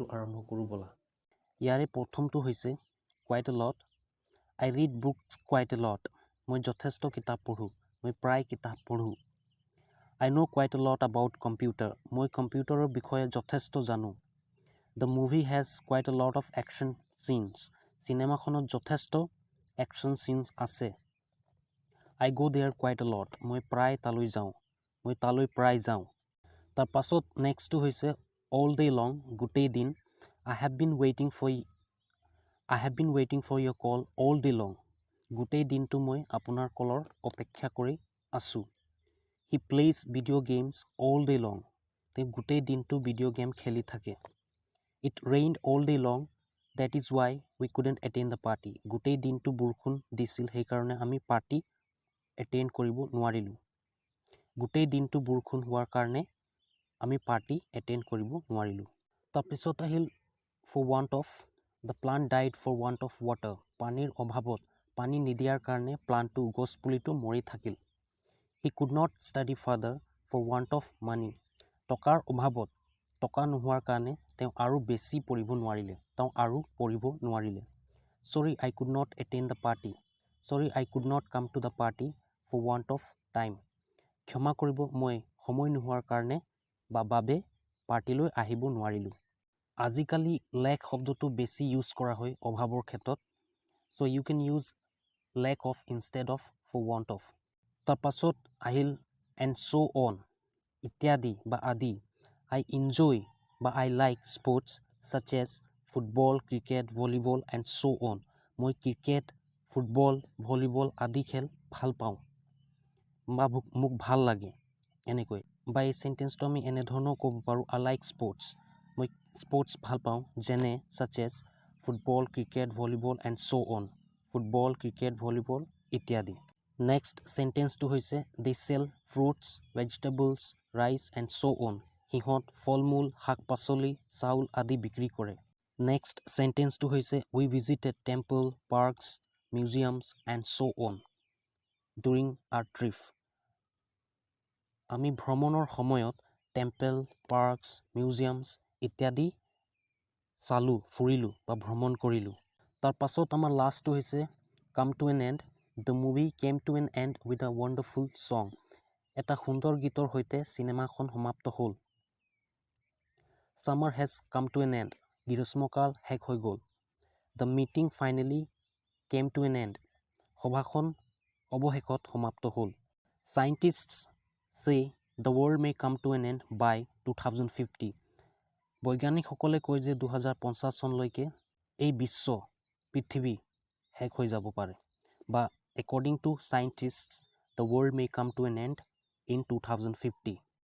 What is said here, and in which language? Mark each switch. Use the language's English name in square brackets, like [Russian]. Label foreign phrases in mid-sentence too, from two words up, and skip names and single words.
[Assamese] আৰম্ভ কৰোঁ বলা ইয়াৰে প্ৰথমটো হৈছে [English] quite a lot I read books quite a lot [Assamese] মই যথেষ্ট কিতাপ পঢ়োঁ মই প্ৰায় কিতাপ পঢ়োঁ [English] I know quite a lot about computer [Assamese] মই কম্পিউটাৰৰ বিষয়ে যথেষ্ট জানো [English] the movie has quite a lot of action scenes [Assamese] চিনেমাখনত যথেষ্ট একশ্যন চিনছ আছে [English] I go there quite a lot. [Assamese] মই প্ৰায় তালৈ যাওঁ মই তালৈ প্ৰায় যাওঁ তাৰ পাছত নেক্সটটো হৈছে [English] all day long [Assamese] গোটেই দিন [English] I have been waiting for your call all day long [Assamese] গোটেই দিনটো মই আপোনাৰ কলৰ অপেক্ষা কৰি আছোঁ [English] He plays video games all day long [Assamese] তেওঁ গোটেই দিনটো ভিডিঅ' গেম খেলি থাকে [English] It rained all day long that is why we couldn't attend the party [Assamese] গোটেই দিনটো বৰষুণ দিছিল সেইকাৰণে আমি পাৰ্টি এটেণ্ড কৰিব নোৱাৰিলোঁ গোটেই দিনটো বৰষুণ হোৱাৰ কাৰণে আমি পাৰ্টি এটেণ্ড কৰিব নোৱাৰিলোঁ তাৰপিছত আহিল [English] for want of the plant died for want of water [Assamese] পানীৰ অভাৱত পানী নিদিয়াৰ কাৰণে প্লান্টটো গছপুলিটো মৰি থাকিল [English] he could not study further for want of money [Assamese] টকাৰ অভাৱত টকা নোহোৱাৰ কাৰণে তেওঁ আৰু বেছি পঢ়িব নোৱাৰিলে [English] sorry I could not attend the party sorry I could not come to the party for want of time [Assamese] ক্ষমা কৰিব মই সময় নোহোৱাৰ কাৰণে বাবে পাৰ্টিলৈ আহিব নোৱাৰিলোঁ আজিকালি lack শব্দটো বেছি ইউজ কৰা হয় অভাৱৰ ক্ষেত্ৰত [English] so you can use lack of instead of for want of [Assamese] তাৰ পাছত আহিল [English] and so on [Assamese] ইত্যাদি বা আদি [English] I enjoy বা I like sports such as football cricket volleyball and so on [Assamese] মই ক্ৰিকেট ফুটবল ভলিবল আদি খেল ভাল পাওঁ বা মোক ভাল লাগে এনেকৈ বা এই সেন্টেন্সটো আমি এনে ধৰণৰ ক'ব পাৰো [English] I like sports [Assamese] মই স্পৰ্টছ ভাল পাওঁ যেনে [English] such as football cricket volleyball and so on football cricket volleyball ইত্যাদি next sentence [Assamese] টো হৈছে [English] they sell fruits vegetables rice and so on [Assamese] হিহঁত ফলমূল শাক-পাচলি চাউল আদি বিক্ৰী কৰে [English] next sentence [Assamese] টো হৈছে [English] we visited temple parks museums and so on during our trip [Assamese] আমি ভ্ৰমণৰ সময়ত টেম্পল পাৰ্কস মিউজিয়ামস ইত্যাদি চালু ফুৰিলো বা ভ্ৰমণ কৰিলো তাৰ পাছত আমাৰ লাষ্টটো হৈছে [English] come to an end the movie came to an end with a wonderful song [Assamese] এটা সুন্দৰ গীতৰ সৈতে সিনেমাখন সমাপ্ত হ'ল [English] summer has come to an end [Assamese] গ্ৰীষ্মকাল শেষ হৈ গ'ল [English] the meeting finally came to an end [Assamese] সভাখন অৱশেষত সমাপ্ত হ'ল [English] scientists say the world may come to an end by 2050 [Assamese] বৈজ্ঞানিকসকলে কয় যে 2050 চনলৈকে এই বিশ্ব পৃথিৱী শেষ হৈ যাব পাৰে বা [English] according to scientists the world may come to an end in 2050